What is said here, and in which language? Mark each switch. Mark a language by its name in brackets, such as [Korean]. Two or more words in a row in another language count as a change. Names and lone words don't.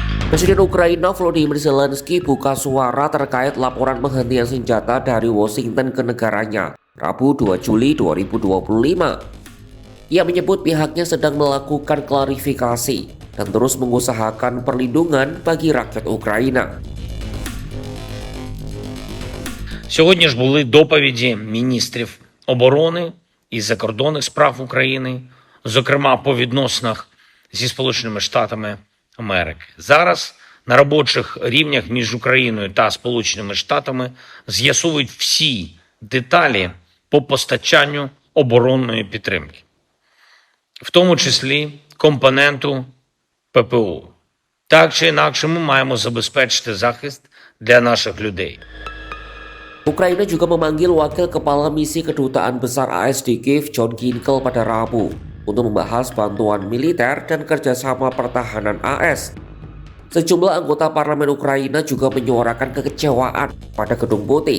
[Indonesian] Presiden Ukraina Volodymyr Zelensky buka suara terkait laporan penghentian senjata dari Washington ke negaranya, Rabu 2 Juli 2025. Ia menyebut pihaknya sedang melakukan klarifikasi dan terus mengusahakan perlindungan bagi rakyat Ukraina. [Ukrainian] Сьогодні ж були доповіді міністрів оборони і закордонних справ України, зокрема по відносинах зі Сполученими Штатами Америки. Зараз на робочих рівнях між Україною та Сполученими Штатами з'ясовують всі деталі по постачанню оборонної підтримки, в тому числі компоненту ППО. Так чи інакше ми маємо забезпечити захист для наших людей. [Indonesian] Ukraina juga memanggil Wakil Kepala Misi Kedutaan Besar AS di Kiev, John Ginkel pada Rabu untuk membahas bantuan militer dan kerjasama pertahanan AS. Sejumlah anggota parlemen Ukraina juga menyuarakan kekecewaan pada Gedung Putih.